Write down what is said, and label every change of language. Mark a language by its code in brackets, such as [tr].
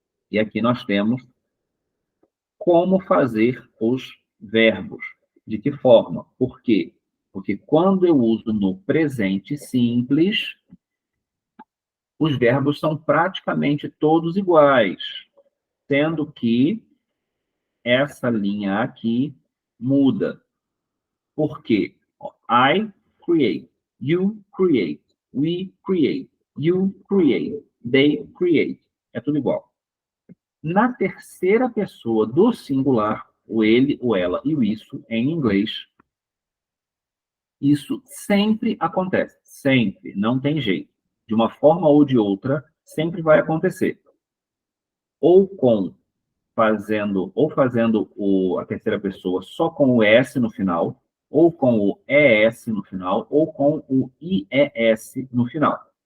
[pt] E aqui nós temos como fazer os verbos. De que forma? Por quê? Porque quando eu uso no presente simples, os verbos são praticamente todos iguais, sendo que essa linha aqui muda. Por quê? [en] I create, you create, we create, you create, they create. [pt] É tudo igual. Na terceira pessoa do singular, o ele, o ela e o isso, em inglês, isso sempre acontece. Sempre. Não tem jeito. De uma forma ou de outra, sempre vai acontecer. Ou fazendo a terceira pessoa só com o S no final, ou com o ES no final, ou com o IES no final.